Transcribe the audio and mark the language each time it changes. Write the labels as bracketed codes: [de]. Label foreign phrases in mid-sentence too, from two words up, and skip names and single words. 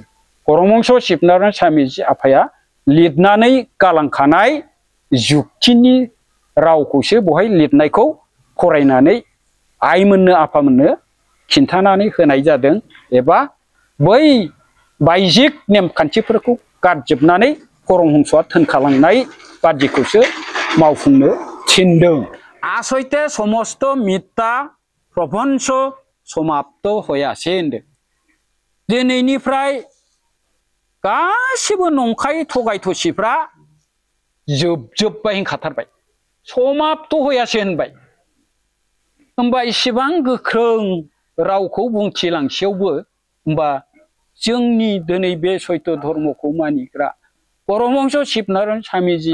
[brx] परमहंस शिबनारायण स्वामीजी आफाया लिरनानै गालांखानाय जुक्तिनि रावखौसो बहाय लिरनायखौ फरायनानै आइमोननो आफामोननो खिन्थानानै होनाय जादों एबा बै बायजिक नेमखान्थिफोरखौ गारजोबनानै परमहंसआ थोनखालांनाय बादिखौसो मावफुंनो थिनदों आसयते समस्त मिथ्या प्रपंच समाप्त हयासे होनदों दिनैनिफ्राय गासिबो नंखाय थगाय थसिफ्रा जोबजोब्बाय होनखाथारबाय समाप्त हयासे होनबाय होमबा इसेबां गोख्रों रावखौ बुंथिलांसेयावबो होमबा जोंनि दिनै बे सैत्य धर्मखौ मानिग्रा परमहंस शिबनारायण स्वामीजी